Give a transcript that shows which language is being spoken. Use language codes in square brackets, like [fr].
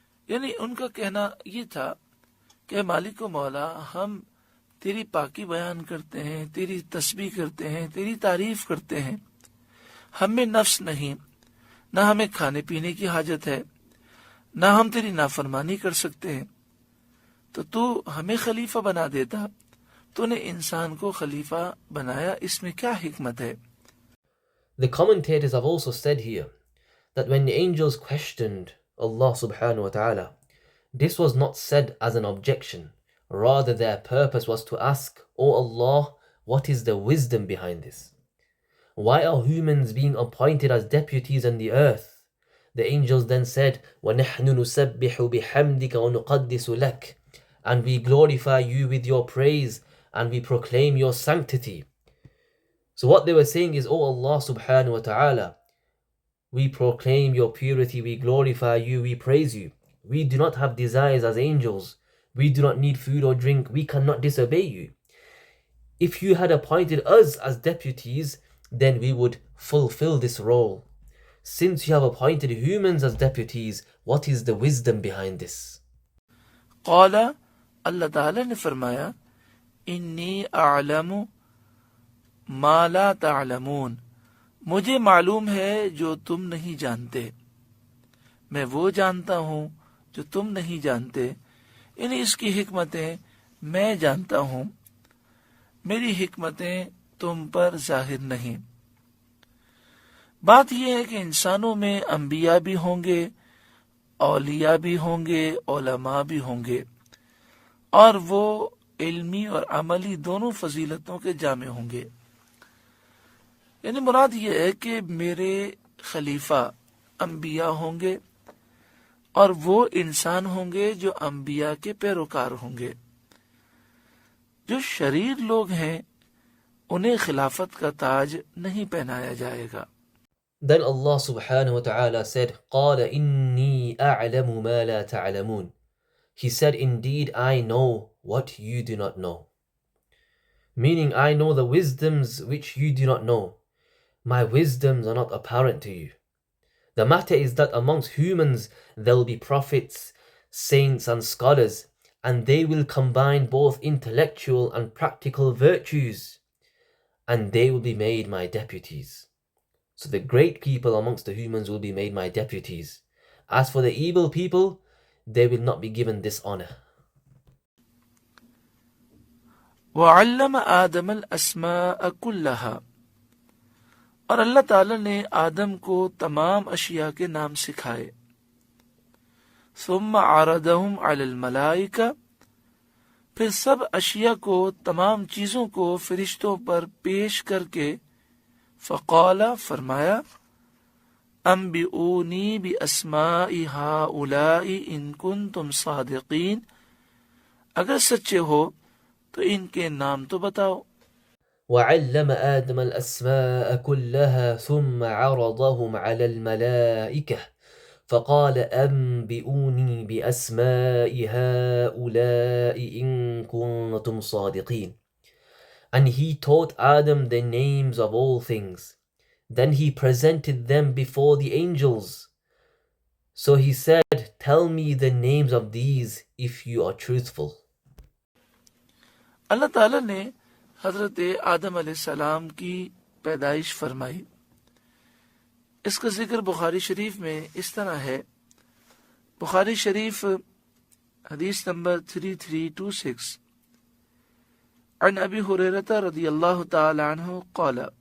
[ur] یعنی ان کا کہنا یہ تھا کہ مالک و مولا، ہم تیری پاکی بیان کرتے ہیں، تیری تسبیح کرتے ہیں، تیری تعریف کرتے ہیں. ہم میں نفس نہیں، نہ ہمیں کھانے پینے کی حاجت ہے، نہ ہم تیری نافرمانی کر سکتے ہیں. تو ہمیں خلیفہ بنا دیتا، تو نے انسان کو خلیفہ بنایا، اس میں کیا حکمت ہے؟ [en] The commentators have also said here that when the angels questioned Allah subhanahu wa ta'ala, this was not said as an objection. Rather, their purpose was to ask, "O Allah, what is the wisdom behind this? Why are humans being appointed as deputies in the earth?" The angels then said, [ar] وَنَحْنُ نُسَبِّحُ بِحَمْدِكَ وَنُقَدِّسُ لَكَ, [en] and we glorify you with your praise and we proclaim your sanctity. So what they were saying is, "O Allah subhanahu wa ta'ala, we proclaim your purity, we glorify you, we praise you. We do not have desires as angels. We do not need food or drink. We cannot disobey you. If you had appointed us as deputies, then we would fulfill this role. Since you have appointed humans as deputies, what is the wisdom behind this?" [ur] قال، اللہ تعالی نے فرمایا، [ar] انی اعلم ما لا تعلمون، [ur] مجھے معلوم ہے جو تم نہیں جانتے، میں وہ جانتا ہوں جو تم نہیں جانتے، یعنی اس کی حکمتیں میں جانتا ہوں، میری حکمتیں تم پر ظاہر نہیں۔ بات یہ ہے کہ انسانوں میں انبیاء بھی ہوں گے، اولیاء بھی ہوں گے، علماء بھی ہوں گے، اور وہ علمی اور عملی دونوں فضیلتوں کے جامع ہوں گے۔ یعنی مراد یہ ہے کہ میرے خلیفہ انبیاء ہوں گے اور وہ انسان ہوں گے جو انبیاء کے پیروکار ہوں گے۔ جو شریر لوگ ہیں انہیں خلافت کا تاج نہیں پہنایا جائے گا۔ [en] Then Allah subhanahu wa ta'ala said, [ar] قَالَ إِنِّي أَعْلَمُ مَا لَا تَعْلَمُونَ. [en] He said, indeed, I know what you do not know. Meaning, I know the wisdoms which you do not know. My wisdoms are not apparent to you. The matter is that amongst humans there will be prophets, saints and scholars, and they will combine both intellectual and practical virtues, and they will be made my deputies. So the great people amongst the humans will be made my deputies. As for the evil people, they will not be given this honor. [ar] وَعَلَّمَ آدَمَ الْأَسْمَاءَ كُلَّهَا، [ur] اور اللہ تعالی نے آدم کو تمام اشیاء کے نام سکھائے۔ [ar] ثُمَّ عَرَضَهُمْ عَلَى الْمَلَائِكَةِ، [ur] پھر سب اشیاء کو، تمام چیزوں کو فرشتوں پر پیش کر کے فقال، فرمایا، [ar] انبئونی باسماء ہؤلاء ان کنتم صادقین، [ur] اگر سچے ہو تو ان کے نام تو بتاؤ۔ [ar] وعلم آدم الأسماء كلها ثم عرضهم على الملائكة فقال أنبئوني بأسماء هؤلاء إن كنتم صادقين. [en] And he taught Adam the names of all things. Then he presented them before the angels. So he said, "Tell me the names of these if you are truthful." [ur] اللہ تعالی نے حضرت آدم علیہ السلام کی پیدائش فرمائی۔ اس کا ذکر بخاری شریف میں اس طرح ہے۔ بخاری شریف حدیث نمبر 3326، [ar] عن ابی ہریرہ رضی اللہ تعالی عنہ قال،